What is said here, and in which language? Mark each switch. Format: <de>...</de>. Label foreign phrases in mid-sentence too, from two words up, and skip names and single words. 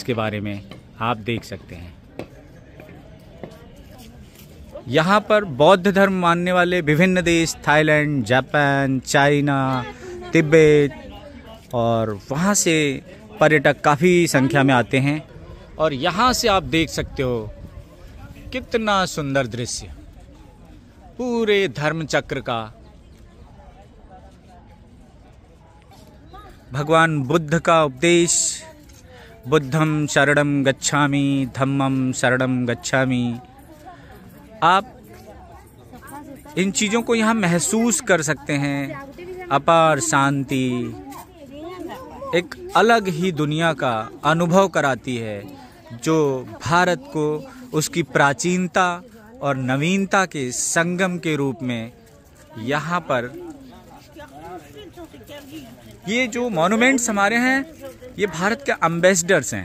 <hi>इसके बारे में आप देख सकते हैं। यहाँ पर बौद्ध धर्म मानने वाले विभिन्न देश, थाईलैंड, जापान, चाइना, तिब्बत, और वहाँ से पर्यटक काफ़ी संख्या में आते हैं। और यहाँ से आप देख सकते हो कितना सुंदर दृश्य पूरे धर्म चक्र का। भगवान बुद्ध का उपदेश,</hi> <pi>बुद्धं शरणं गच्छामि, धम्मं शरणं गच्छामि।</pi> <hi>आप इन चीज़ों को यहाँ महसूस कर सकते हैं। अपार शांति एक अलग ही दुनिया का अनुभव कराती है, जो भारत को उसकी प्राचीनता और नवीनता के संगम के रूप में यहाँ पर ये जो मॉन्यूमेंट्स हमारे हैं, ये भारत के एम्बेसडर्स हैं।</hi>